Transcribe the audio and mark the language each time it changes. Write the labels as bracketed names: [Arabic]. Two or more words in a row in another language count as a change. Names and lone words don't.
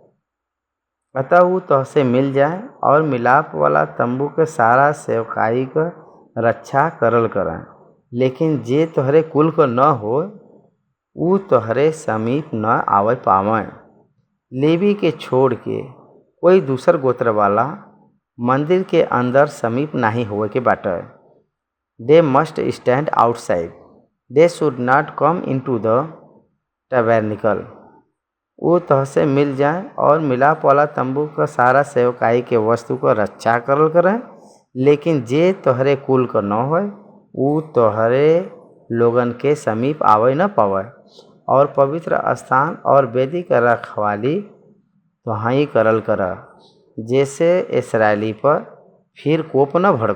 [Bhojpuri] अतः उ तोहसे मिल जाए और मिलाप वाला तंबू के सारा सेवकाई का रक्षा करल करें, लेकिन जे तोहरे कुल को न हो उ तोहरे समीप न आवे पावे। लेवी के छोड़ के कोई दूसर गोत्र वाला मंदिर के अंदर समीप नहीं होवे के बाटे। [English] they must stand outside, they should not come into the tabernacle. [Bhojpuri] वो तोहसे मिल जाए और मिलाप वाला तंबू का सारा सेवकाई के वस्तु को रक्षा करल करें, लेकिन जे तोहरे कुल का न हो उ तोहरे लोगन के समीप आवे न पावे। और पवित्र स्थान और वेदी का रखवाली तो ही करल कर, जैसे इस्राएली पर फिर कोप न भड़क।